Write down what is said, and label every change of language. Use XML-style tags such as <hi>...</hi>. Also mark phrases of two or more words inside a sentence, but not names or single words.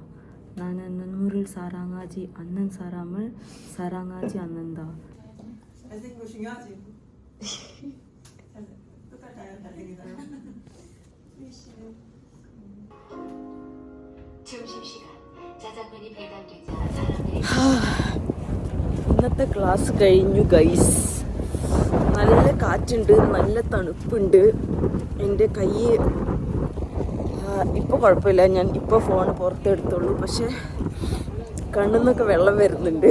<ko>나는 눈물을 사랑하지 않는 사람을 사랑하지 않는다. 잘생긴 거 중요하지. 똑같아요. 잘생기나요? 수희 씨는 점심시간 짜장면이 배달되자 사람들이</ko> <ml>ഇന്നത്തെ ക്ലാസ് കഴിഞ്ഞു ഗൈസ്. നല്ല കാറ്റുണ്ട്, നല്ല തണുപ്പുണ്ട്. എൻ്റെ കൈ ഇപ്പോൾ കുഴപ്പമില്ല, ഞാൻ ഇപ്പോൾ ഫോൺ പുറത്തെടുത്തുള്ളൂ. പക്ഷെ കണ്ണിൽ നിന്നൊക്കെ വെള്ളം വരുന്നുണ്ട്.</ml>